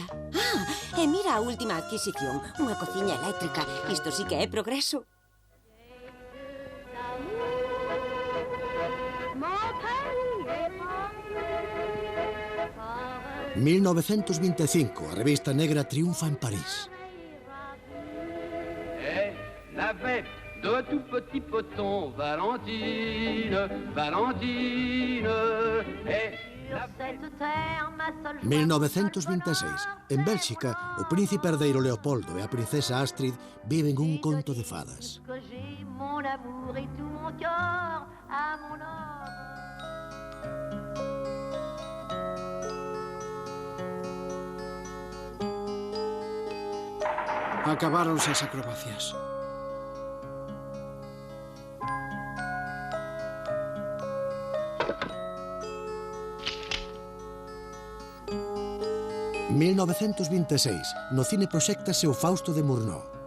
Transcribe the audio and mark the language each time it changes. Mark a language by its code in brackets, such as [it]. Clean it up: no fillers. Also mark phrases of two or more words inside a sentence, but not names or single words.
[gl] E mira a última adquisición. Unha cociña eléctrica. Isto sí que é progreso. 1925, a revista negra triunfa en París. [fr] La fête de tout petit poton, Valentine, Valentine, la [gl] 1926, en Bélxica, o príncipe herdeiro Leopoldo e a princesa Astrid viven un conto de fadas. [fr] Mon amour et tout mon cœur à mon homme. [gl] Acabáronse as acrobacias. En 1926, no cine proxéctase o Fausto de Murnau.